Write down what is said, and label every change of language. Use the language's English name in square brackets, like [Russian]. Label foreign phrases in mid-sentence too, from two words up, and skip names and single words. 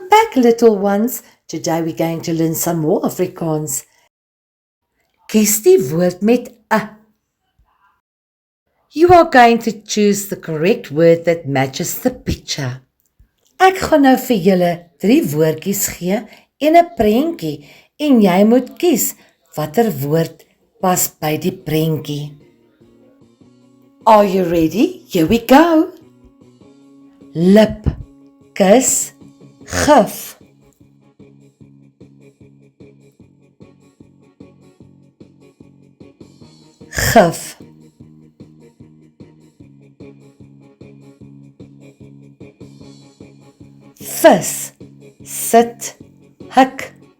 [English] back, little ones. Today we're going to learn some more Afrikaans. [Afrikaans] Kies die woord met a. [English] You are going to choose the correct word that matches the picture. [Afrikaans] Ek gaan nou vir julle 3 woordjies gee en 'n prentjie en jy moet kies watter woord pas by die prentjie. [English] Are you ready? Here we go. [Afrikaans] Lip, kus, gif. Gif. Vis, sit, hik.